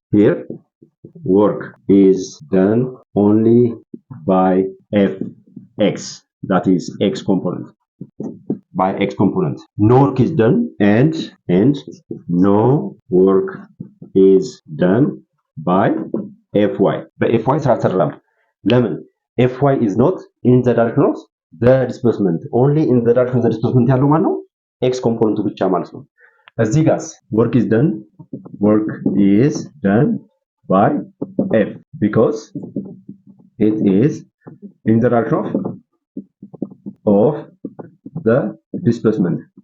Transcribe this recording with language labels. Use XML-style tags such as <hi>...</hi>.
<en>Here work is done only by fx, that is x component. By x component. No work is done and no work is done by fy.</en> <am>But fy ስራ አልሰራም። ለምን?</am> <en>fy is not in the direction of the displacement. Only in the direction of the displacement</en> <am>ያለው ማለት ነው</am> <en>x component</en> <am>ብቻ ማለት ነው። እዚህ ጋርስ</am> <en>work is done by f because it is in the direction of the displacement.</en>